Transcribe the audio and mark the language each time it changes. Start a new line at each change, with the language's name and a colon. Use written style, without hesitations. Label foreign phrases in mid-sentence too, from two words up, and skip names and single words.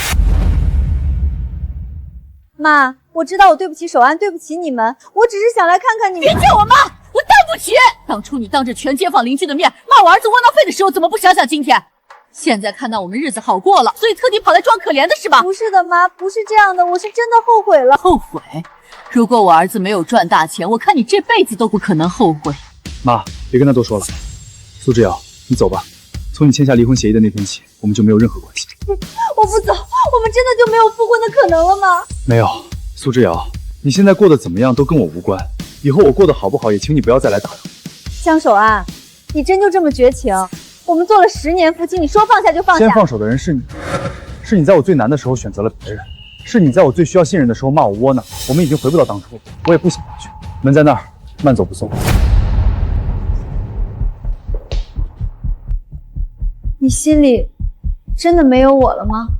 Chinese: 媽，我知道我對不起守安，對不起你們，我只是想來看看你們。別叫我媽，我對不起。當初你當着全街坊鄰居的面罵我兒子窩囊廢的時候，怎麼不想想今天？現在看到我們日子好過了，所以特地跑來裝可憐的是吧？不是的，媽，不是這樣的，我是真的後悔了。後悔？如果我兒子沒有賺大錢，我看你這輩子都不可能後悔。媽，別跟他多說了。蘇之遙，你走吧。從你簽下離婚協議的那天起，我們就沒有任何關係。我不走，我們真的就沒有復婚的可能了嗎？沒有，蘇之遙，你現在過得怎麼樣都跟我無關。以後我過得好不好，也請你不要再來打擾。江守安，你真就這麼絕情？我們做了10年夫妻，你說放下就放下。先放手的人是你，是你在我最難的時候選擇了別人，是你在我最需要信任的時候罵我窩囊。我們已經回不到當初，我也不想回去。門在那兒，慢走不送。你心裡真的沒有我了嗎？